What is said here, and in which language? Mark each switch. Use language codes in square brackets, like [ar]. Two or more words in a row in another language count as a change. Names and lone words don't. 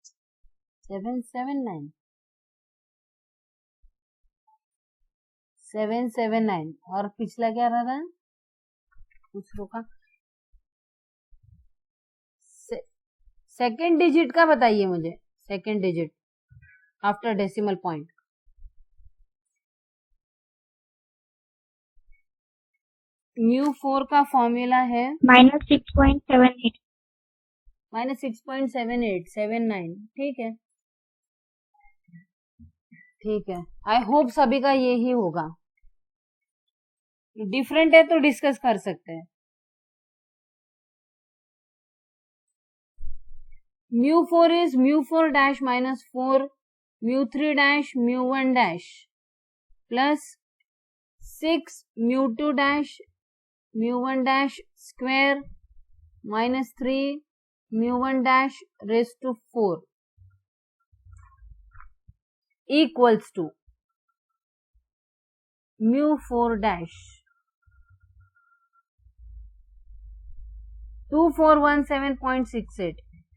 [hi] 779 और पिछला क्या रहा था दूसरों का [en] second digit [hi] का बताइए मुझे [en] second digit after decimal point [hi] mu4 का फॉर्मूला है [en] minus 6.78. [hi] minus 6.7879 ठीक है [en] I hope [hi] सभी का ये ही होगा डिफरेंट है तो डिस्कस कर सकते हैं [en] mu4 is mu4 dash minus 4 mu3 dash mu1 dash plus 6 mu2 dash mu1 dash square minus 3 mu1 dash raised to 4 equals to mu4 dash 2417.68